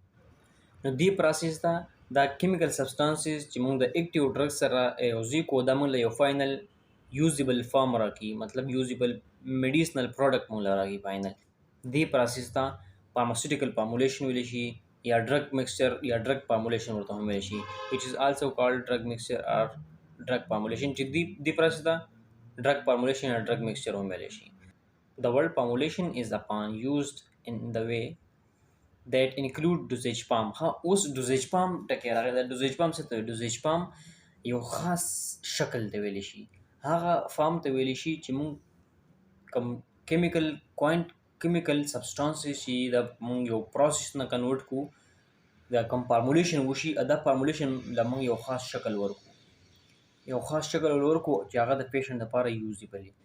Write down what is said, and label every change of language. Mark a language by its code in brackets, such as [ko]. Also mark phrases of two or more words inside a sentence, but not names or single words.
[ps] نو دې پروسس ته دا [en] chemical substances [ps] چې موږ د [en] active drug [ps] سره یوځای کو دا موږ له یو [en] final usable form [ps] راکړي، مطلب [en] usable medicinal product [ps] موږ راکړي فائنل. دې پروسس ته [en] pharmaceutical formulation [ps] ویل شي یا [en] drug mixture [ps] یا [en] drug formulation [ps] ورته هم ویل شي [en] which is also called drug mixture or drug formulation [ps] چې دې پروسس ته [en] drug formulation [ps] یا [en] drug mixture [ps] هم ویل شي. [en] The word formulation is upon used in the way that include dosage form. [ps] ها اوس [en] dosage form [ps] ټکی راغلی. [en] dosage form [ps] څه ته؟ [en] dosage form [ps] یو خاص شکل ته ویل شي، هغه فارم ته ویل شي چې موږ کوم [en] chemical substances [ps] چې دا موږ یو پروسس نه کنورټ کو دا کوم فارمولیشن وشي دا فارمولیشن له موږ یو خاص شکل ورکو چې هغه د پیشنټ لپاره یوزیبل وي.